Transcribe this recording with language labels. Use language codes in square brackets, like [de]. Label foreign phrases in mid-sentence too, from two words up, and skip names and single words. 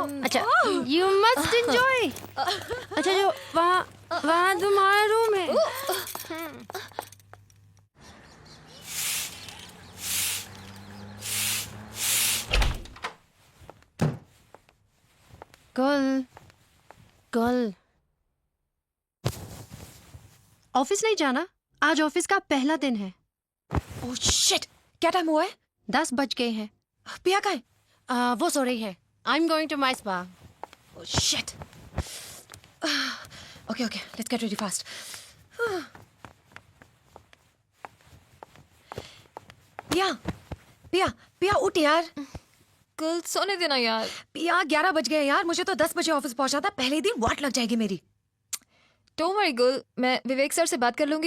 [hi] अच्छा [en] you must enjoy [hi] अच्छा जो वहाँ तुम्हारा रूम है कल कल ऑफिस नहीं जाना आज ऑफिस का पहला दिन है [en] oh shit [hi] क्या टाइम हुआ है 10 बज गए हैं पिया कहाँ है वो सो रही है [en] I am going to my spa Oh shit. Okay, okay. Let's get ready fast. [hi] पिया, पिया, पिया उठ यार. कल सोने देना यार। पिया 11 बज गए यार, मुझे तो 10 बजे ऑफिस पहुंचा था, पहले दिन वाट लग जाएगी मेरी। [en] don't worry girl, [hi] मैं विवेक सर से बात कर लूंगी।